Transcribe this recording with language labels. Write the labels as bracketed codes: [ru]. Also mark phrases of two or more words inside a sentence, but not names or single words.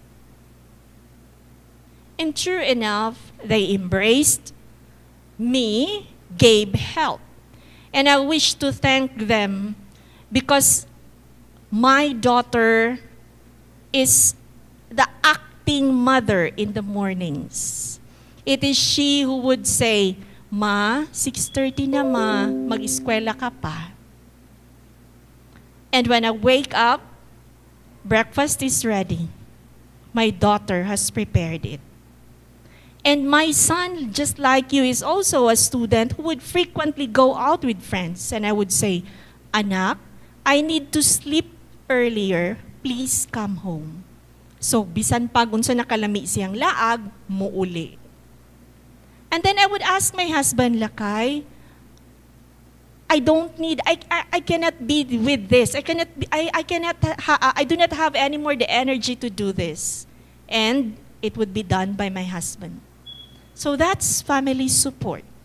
[en] And true enough, they embraced me, gave help. And I wish to thank them because my daughter is the acting mother in the mornings. It is she who would say, [ceb] "Ma, 6:30 na ma, mag-eskwela ka pa." [en] And when I wake up, breakfast is ready. My daughter has prepared it. And my son, just like you, is also a student who would frequently go out with friends. And I would say, "Anak, I need to sleep earlier. Please come home." So, [ceb] bisan pag unsa nakalami siyang laag, muuli. [en] And then I would ask my husband, "Lakay, I cannot be with this. I do not have anymore the energy to do this." And it would be done by my husband. So that's family support.